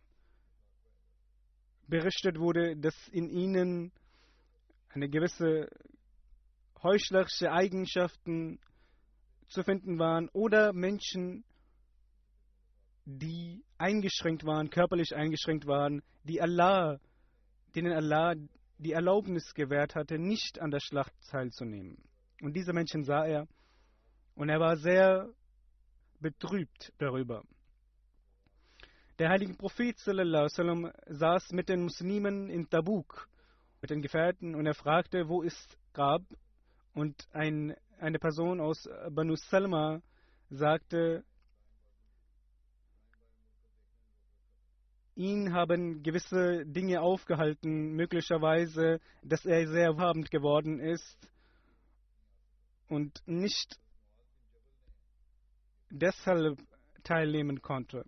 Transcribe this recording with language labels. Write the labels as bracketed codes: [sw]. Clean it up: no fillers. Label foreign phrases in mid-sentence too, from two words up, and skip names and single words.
[de] berichtet wurde, dass in ihnen eine gewisse heuchlerische Eigenschaften zu finden waren, oder Menschen, die eingeschränkt waren, körperlich eingeschränkt waren, denen Allah die Erlaubnis gewährt hatte, nicht an der Schlacht teilzunehmen. Und diese Menschen sah er und er war sehr betrübt darüber. Der heilige Prophet [ar] صلى الله عليه وسلم [de] saß mit den Muslimen in Tabuk, mit den Gefährten, und er fragte, wo ist Gab? Und eine Person aus Banu Salma sagte, ihn haben gewisse Dinge aufgehalten, möglicherweise, dass er sehr wohlhabend geworden ist und nicht deshalb teilnehmen konnte.